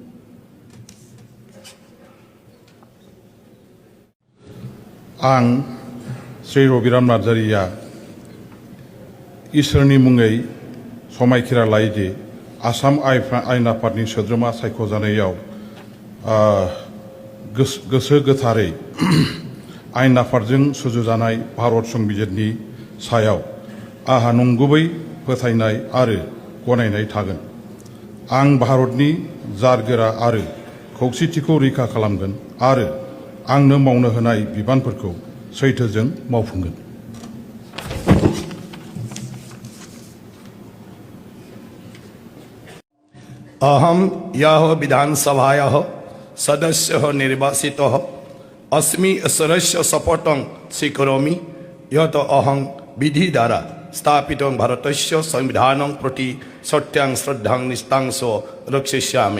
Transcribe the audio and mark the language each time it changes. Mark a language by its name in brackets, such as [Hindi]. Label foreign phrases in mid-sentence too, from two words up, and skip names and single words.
[Bodo] आं श्री रबिराम नार्जारिया इसोरनि मुङै समायखिरा लायोदि आसाम आयेन आफादनि सोद्रोमा सायख'जानायाव गोसो गोथारै आयेन आफादजों सुजुजानाय भारत संबिजितनि सायाव आंहा नंगुबै फोथायनाय आरो गनायनाय थागोन। आं भारतनि जारगोरा आरो खौसेथिखौ रैखा खालामगोन आरो आंनो मावनो होनाय बिबानफोरखौ सैथोजों मावफुंगोन। [Sanskrit] अहम यह विधानसभायाः सदस्यः निर्वाचितः अस्मि ईश्वरस्य शपथं स्वीकरोमि यत् अहं विधि द्वारा स्थापितं भारतस्य संविधानं प्रति सत्यां श्रद्धां निष्ठां च रक्षयिष्यामि।